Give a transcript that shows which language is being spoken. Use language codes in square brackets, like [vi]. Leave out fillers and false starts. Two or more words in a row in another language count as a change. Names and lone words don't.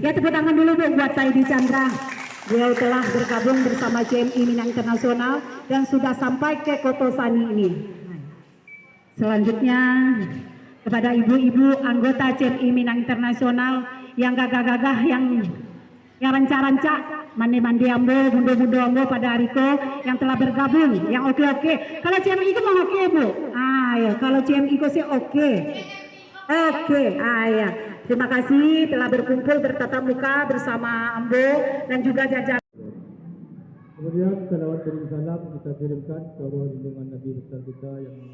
[id] Ya, tepuk tangan dulu Bu buat Pak Edi Chandra. Beliau telah bergabung bersama CMI Minang Internasional dan sudah sampai ke Koto Sani ini. Selanjutnya kepada ibu-ibu anggota CMI Minang Internasional yang gagah-gagah, yang ranca-ranca, [min] mandi-mandi ambo, bundo-bundo ambo pada hariko [id] yang telah bergabung, yang oke-oke. Kalau CMI itu mau oke Bu? Ya, kalau CMI itu sih oke. Oke, ya. Terima kasih telah berkumpul bertatap muka bersama ambo dan juga jajaran. Kemudian salawat kirim salam kita kirimkan ke bawah lindungan Nabi besar kita yang